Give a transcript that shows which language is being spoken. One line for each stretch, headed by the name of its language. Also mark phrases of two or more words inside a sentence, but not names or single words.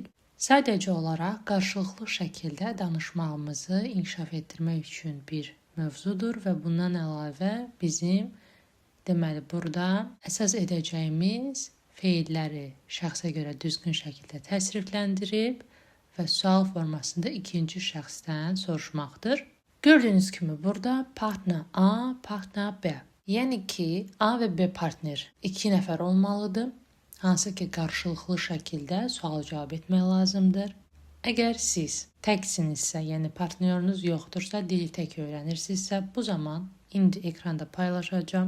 Azerbaijani: Sadəcə olaraq qarşılıqlı şəkildə danışmağımızı inkişaf etdirmək üçün bir mövzudur və bundan əlavə bizim burada əsas edəcəyimiz feilləri şəxsə görə düzgün şəkildə təsrifləndirib və sual formasında ikinci şəxsdən soruşmaqdır. Gördüyünüz kimi burada partner A, partner B. Yəni ki, A və B partner 2 nəfər olmalıdır. Hansı ki, qarşılıqlı şəkildə sual cavab etmək lazımdır. Əgər siz təksinizsə, yəni partnyorunuz yoxdursa, dili tək öyrənirsinizsə, bu zaman indi ekranda paylaşacağam.